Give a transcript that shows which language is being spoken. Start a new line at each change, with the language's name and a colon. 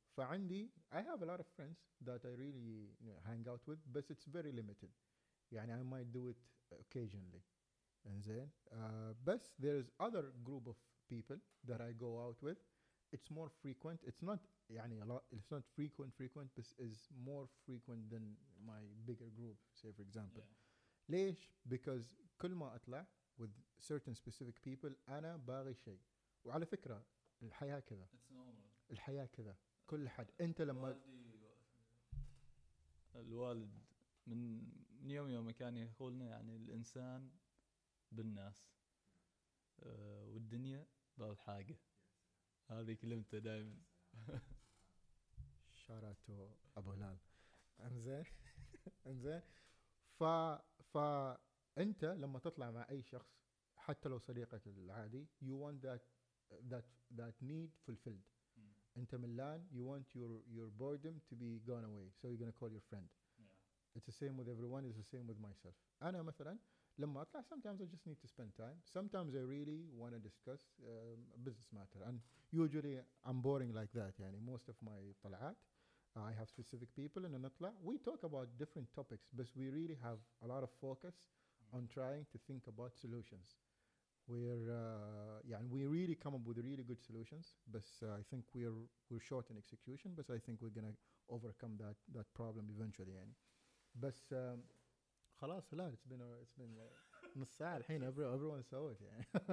English: فعندي, I have a lot of friends that I really hang out with, but it's very limited. يعني I might do it occasionally. انزين بس there is other group of people that I go out with. It's more frequent. It's not يعني a lot. It's not frequent but is more frequent than my bigger group. Say for example.
Arabic: ليش؟ because كل ما أطلع
English: with certain specific people
Arabic: أنا باغي شيء. وعلى فكرة الحياة كذا.
English: It's normal.
Arabic: الحياة كذا. كل حد أنت لما الوالد من يوم ما كان يقول لنا يعني الإنسان بالناس والدنيا بالحاجة. هذه كلمته دائما. شاراتو أبو هلال. انزين انزين ف انت لما تطلع مع اي شخص حتى لو صديقك العادي
English: you want that need fulfilled.
Arabic: انت ملان
English: you want your boredom to be gone away so you're gonna call your friend. It's the same with everyone. It's the same with myself.
Arabic: أنا مثلا لما أطلع
English: sometimes I just need to spend time. Sometimes I really want to discuss a business matter and usually I'm boring like that يعني most of my طلعات I have specific people and نطلع we talk about different topics but we really have a lot of focus on trying to think about solutions. Yeah, and we really come up with really good solutions but I think we're short in execution but I think we're gonna overcome that problem eventually يعني.
Arabic: بس خلاص لا
English: it's been
Arabic: نص ساعة الحين everyone سوت يعني.